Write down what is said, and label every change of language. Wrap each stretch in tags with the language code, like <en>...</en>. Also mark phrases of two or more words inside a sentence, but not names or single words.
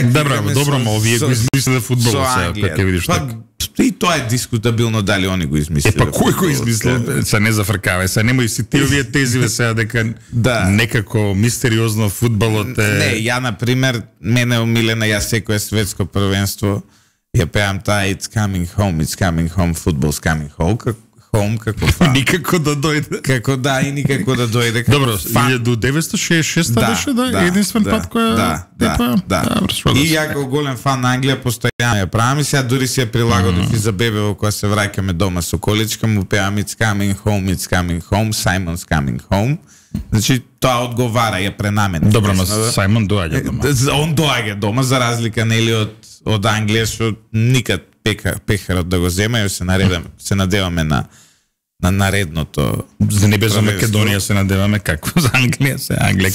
<mk>Добро, ма овие го измислиле фудбалот сега, ќе видиш така. И тоа е дискутабилно дали они го измислиле. Па кој го измислил? Се не зафркавај, се немој си ти овие тезиве сега дека некако мистериозно фудбалот е... Не, ја например, мене омилена, ја секое светско првенство ја пеам таа</mk> <en>It's coming home, football's coming home,</en> <mk>како фан. Никако да дојде. Како да, и никако да дојде. Добро, 1966 беше, единствен пат која... Да. И ја како голем фан на Англија постојано ја правам и сега дури си ја прилагодив и за бебево кога се враќаме дома со количка, му пеам</mk> <en>It's coming home, Simon's coming home.</en> <mk>Значи, тоа одговара, ја пренамен. Добро, ма Сајмон доаѓа дома. Он доаѓа дома, за разлика нели од Англија, што никад пехарот да го зема, и се надеваме на наредното. За не без за Македонија се надеваме, како за Англија се Англија.</mk>